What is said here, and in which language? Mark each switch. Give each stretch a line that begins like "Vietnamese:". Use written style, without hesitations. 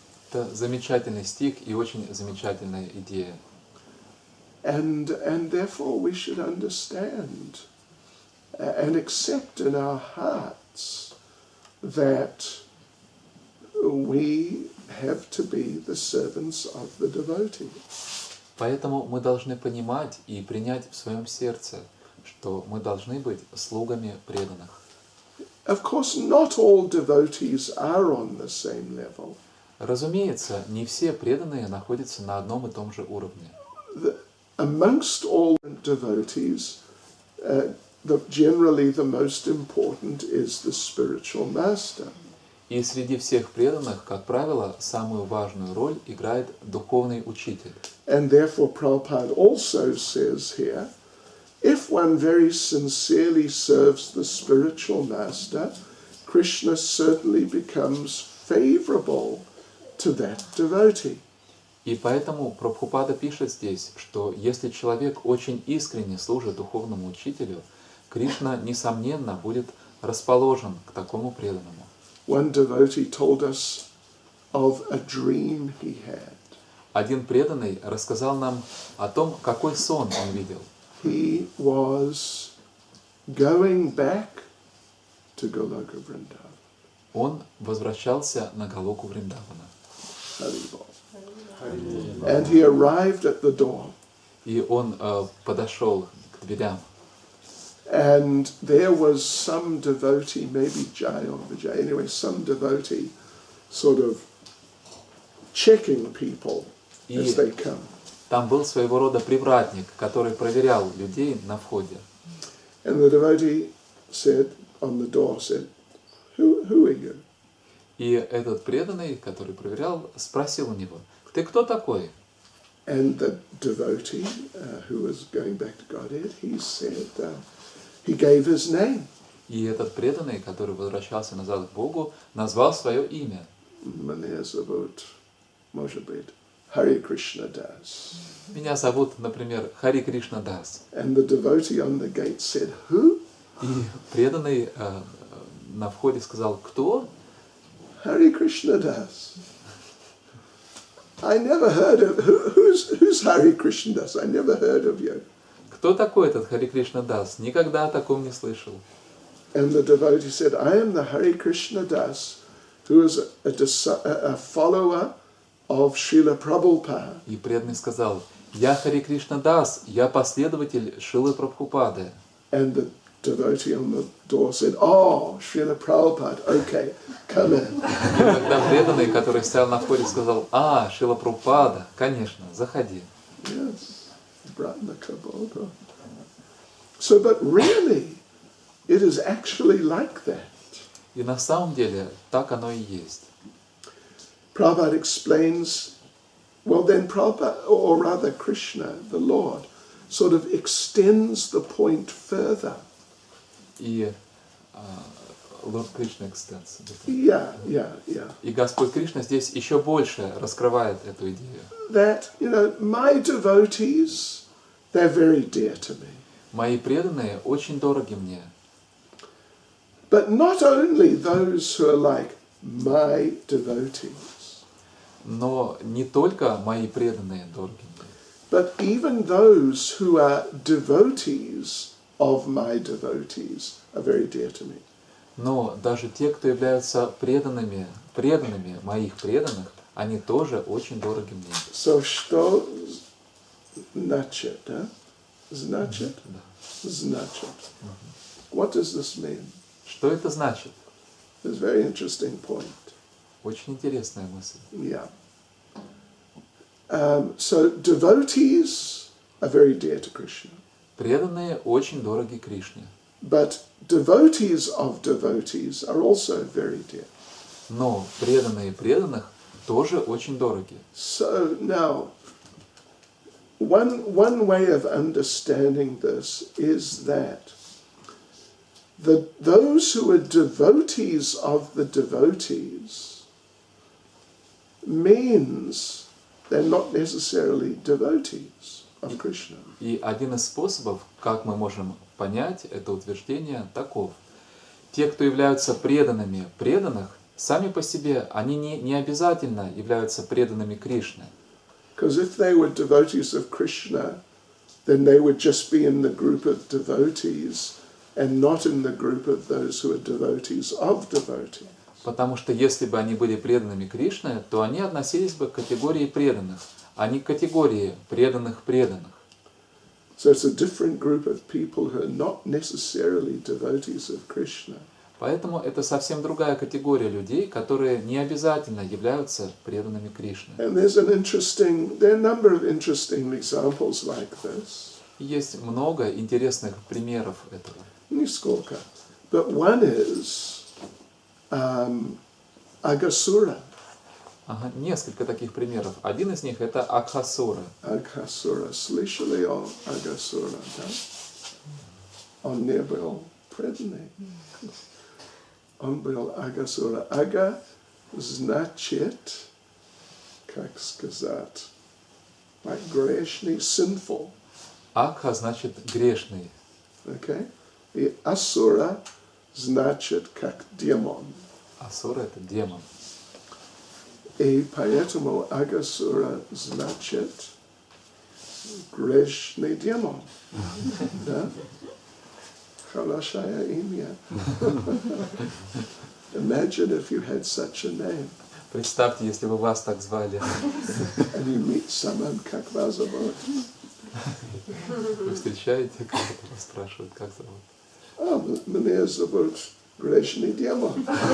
Russian: Это замечательный стих и очень замечательная идея.
English: And therefore we should understand and accept in our hearts that we have to be the servants of the devotee.
Russian: Поэтому мы должны понимать и принять в своем сердце, что мы должны быть слугами преданных.
English: Of course, not all devotees are on the same level.
Russian: Разумеется, не все преданные находятся на одном и том же уровне.
English: Amongst all devotees, generally the most important is the spiritual master.
Russian: И среди всех преданных, как правило, самую важную роль играет духовный учитель.
English: And therefore Prabhupada also says here, if one very sincerely serves the spiritual master, Krishna certainly becomes favorable to that devotee.
Russian: И поэтому Прабхупада пишет здесь, что если человек очень искренне служит духовному учителю, Кришна, несомненно, будет расположен к такому преданному.
English: One devotee told us of a dream he had.
Russian: Один преданный рассказал нам о том, какой сон он видел.
English: He was going back to Goloka Vrindavan.
Russian: Он возвращался на Галоку Вриндавана.
Sanskrit: Haribol.
English: And he arrived at the door.
Russian: И он подошел к дверям.
English: And there was some devotee, maybe Jai or Vijay, anyway, some devotee sort of checking people as they come.
Russian: Там был своего рода привратник, который проверял людей на входе.
English: And the devotee said, on the door, said, who are you?
Russian: И этот преданный, который проверял, спросил у него, ты кто такой?
English: And the devotee, who was going back to Godhead, he said, he gave his name.
Russian: И этот преданный, который возвращался назад к Богу, назвал свое имя. Меня зовут, может быть, Hare Krishna Das. Меня зовут, например, Хари Кришна Дас.
English: And the devotee on the gate said, who?
Russian: И преданный на входе сказал, кто?
English: Hare Krishna Das. I never heard of, who's Hare Krishna Das? I never heard of you.
Russian: Кто такой этот Хари Кришна Дас? Никогда о таком не слышал.
English: And the devotee said, I am the Hare Krishna Das, who is a follower of Srila Prabhupada.
Russian: И преданный сказал, я Хари Кришна Дас, я последователь Шрилы Прабхупады.
English: And the devotee on the door said, oh, Srila Prabhupada, okay, come in.
Russian: И тогда преданный, который стоял на входе, сказал, Шрила Прабхупада, конечно, заходи.
English: Yes, Brahma-Kabodha. So, but really, it is actually like that.
Russian: И на самом деле так оно и есть.
English: Prabhupada explains, well then Prabhupada, or rather Krishna, the Lord, sort of extends the point further. И Lord Krishna extends. Yeah.
Russian: И Господь Кришна здесь еще больше раскрывает эту идею.
English: That, my devotees, they're very dear to me.
Russian: Мои преданные очень дороги мне.
English: But not only those who are like my devotees,
Russian: Но не только мои преданные дороги мне,
English: but even those who are devotees of my devotees are very dear to me.
Russian: но даже те, кто являются преданными моих преданных, они тоже очень дороги мне. So что Значит, да? Значит? Значит.
English: What does this mean?
Russian: Что это значит?
English: It's a very interesting point.
Russian: Очень интересная мысль.
English: Yeah. So devotees are very dear to Krishna.
Russian: Преданные очень дороги Кришне.
English: But devotees of devotees are also very dear.
Russian: Но преданные преданных тоже очень дороги.
English: So now, one way of understanding this is that those who are devotees of the devotees means they're not necessarily devotees of Krishna.
Russian: И один из способов, как мы можем понять это утверждение, таков. Те, кто являются преданными преданных, сами по себе, они не обязательно являются преданными Кришны.
English: Because if they were devotees of Krishna, then they would just be in the group of devotees and not in the group of those who are devotees of devotees.
Russian: Потому что если бы они были преданными Кришне, то они относились бы к категории преданных, а не к категории преданных преданных.
English: So it's a different group of people who are not necessarily devotees of Krishna.
Russian: Поэтому это совсем другая категория людей, которые не обязательно являются преданными Кришне.
English: And there are a number of interesting examples like this.
Russian: Есть много интересных примеров этого. Нисколько.
English: But one is Aghasura.
Russian: Ага, несколько таких примеров. Один из них это Акхасура.
English: Aghasura.
Russian: Слышали о Aghasura, да? Он не был преданный. Он был Aghasura. Ага значит, как сказать, like грешный, sinful. Акха значит грешный.
English: Okay?
Russian: И Асура значит как демон. Асура это демон. И поэтому Aghasura значит грешный демон. Да? Хорошее имя.
English: Imagine if you had such a name.
Russian: Представьте, если бы вас так звали.
English: And you meet someone,
Russian: как вас зовут? Вы встречаете, кого-то вас спрашивают, как зовут. Меня зовут грешный демон.